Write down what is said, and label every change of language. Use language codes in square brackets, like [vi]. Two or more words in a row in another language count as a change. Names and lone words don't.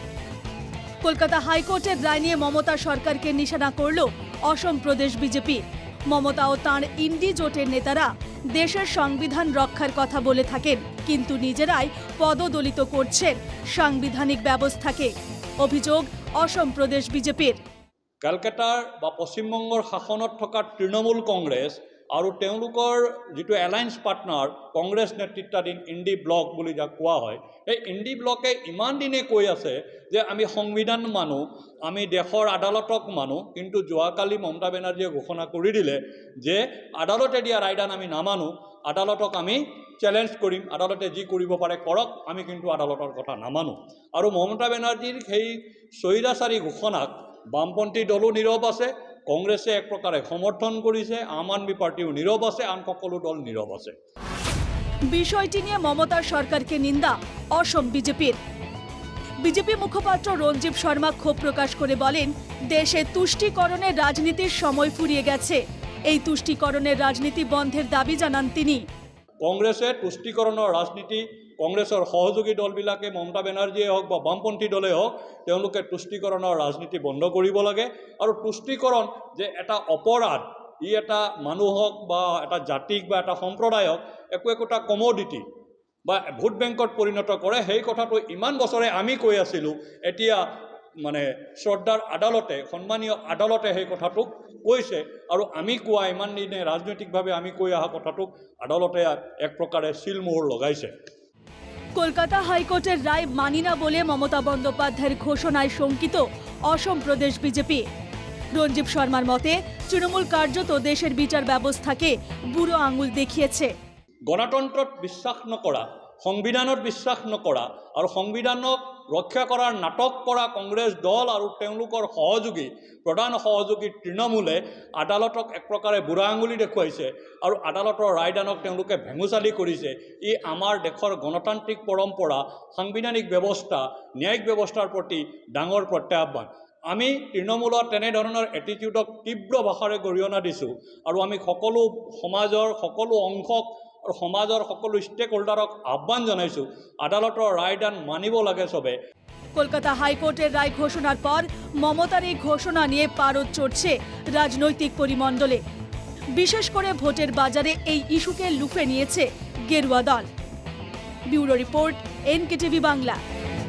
[bn] কলকাতা হাইকোর্টের রায় নিয়ে মমতা সরকারকে নিশানা করল অসম প্রদেশ বিজেপি। মমতা ও তাঁর ইন্ডি জোটের নেতারা দেশের সংবিধান রক্ষার কথা বলে থাকেন, কিন্তু নিজেরাই পদদলিত করছেন সাংবিধানিক ব্যবস্থাকে। অভিযোগ অসম প্রদেশ বিজেপির। [as] কলকাতাৰ বা পশ্চিমবংগৰ শাসনত থকা তৃণমূল কংগ্ৰেছ আৰু তেওঁলোকৰ যিটো [en] alliance partner [as] কংগ্ৰেছ নেতৃত্বাধীন ইণ্ডি ব্লক বুলি যাক কোৱা হয়, এই ইণ্ডি ব্লকে ইমান দিনে কৈ আছে যে আমি সংবিধান মানো, আমি দেশৰ আদালতক মানো, কিন্তু যোৱাকালি মমতা বেনাৰ্জীয়ে ঘোষণা কৰি দিলে যে আদালতে দিয়া ৰায়দান আমি নামানো, আদালতক আমি চেলেঞ্জ কৰিম, আদালতে যি কৰিব পাৰে কৰক, আমি কিন্তু আদালতৰ কথা নামানো। আৰু মমতা বেনাৰ্জীৰ সেই স্বৈৰাচাৰী ঘোষণাক বামপন্থী দলো নীৰৱ আছে, কংগ্ৰেছে এক প্ৰকাৰে সমৰ্থন কৰিছে, আম আদমি পাৰ্টিও নীৰৱ আছে, আন সকলো দল নীৰৱ আছে। [bn] বিষয়টি নিয়ে মমতার সরকারকে নিন্দা অসম বিজেপির। বিজেপি মুখপাত্র রঞ্জিত শর্মা ক্ষোভ প্রকাশ করে বলেন, দেশে তুষ্টিকরণের রাজনীতির সময় ফুরিয়ে গেছে। এই তুষ্টিকরণের রাজনীতি বন্ধের দাবি জানান তিনি। [as] কংগ্ৰেছে তুষ্টিকৰণৰ ৰাজনীতি, কংগ্ৰেছৰ সহযোগী দলবিলাকে মমতা বেনাৰ্জীয়ে হওক বা বামপন্থী দলেই হওক, তেওঁলোকে তুষ্টিকৰণৰ ৰাজনীতি বন্ধ কৰিব লাগে। আৰু তুষ্টিকৰণ যে এটা অপৰাধ, ই এটা মানুহক বা এটা জাতিক বা এটা সম্প্ৰদায়ক একোটা কমোডিটি বা [en] vote bankত [as] পৰিণত কৰে, সেই কথাটো ইমান বছৰে আমি কৈ আছিলোঁ। এতিয়া মানে শ্ৰদ্ধাৰ আদালতে, সন্মানীয় আদালতে সেই কথাটোক কৈছে, আৰু আমি কোৱা ইমান দিনে ৰাজনৈতিকভাৱে আমি কৈ অহা কথাটোক আদালতে এক প্ৰকাৰে চিলমোহৰ লগাইছে। [bn] কলকাতা হাইকোর্টের রায় মানি না বলে মমতা বন্দ্যোপাধ্যায়ের ঘোষণায় শঙ্কিত অসম প্রদেশ বিজেপি। রঞ্জিত শর্মার মতে, তৃণমূল কার্যত দেশের বিচার ব্যবস্থাকে বুড়ো আঙুল দেখিয়েছে। [as] গণতন্ত্ৰত বিশ্বাস নকৰা, সংবিধানত বিশ্বাস নকৰা আৰু সংবিধানক ৰক্ষা কৰাৰ নাটক কৰা কংগ্ৰেছ দল আৰু তেওঁলোকৰ সহযোগী, প্ৰধান সহযোগী তৃণমূলে আদালতক এক প্ৰকাৰে বুঢ়া আঙুলি দেখুৱাইছে আৰু আদালতৰ ৰায়দানক তেওঁলোকে ভেঙুচালি কৰিছে। ই আমাৰ দেশৰ গণতান্ত্ৰিক পৰম্পৰা, সাংবিধানিক ব্যৱস্থা, ন্যায়িক ব্যৱস্থাৰ প্ৰতি ডাঙৰ প্ৰত্যাহ্বান। আমি তৃণমূলৰ তেনেধৰণৰ এটিটিউডক তীব্ৰ ভাষাৰে গৰিহণা দিছোঁ আৰু আমি সকলো সমাজৰ সকলো অংশক আৰু সমাজৰ সকলো ষ্টেক হোল্ডাৰক আহ্বান জনাইছোঁ, আদালতৰ ৰায়দান মানিব লাগে চবে। [bn] কলকাতা হাইকোর্টের রায় ঘোষণার পর মমতার এই ঘোষণা নিয়ে পারদ চড়ছে রাজনৈতিক পরিমণ্ডলে। বিশেষ করে ভোটের বাজারে এই ইস্যুকে লুফে নিয়েছে গেরুয়া দল। ব্যুরো রিপোর্ট, NKTV বাংলা।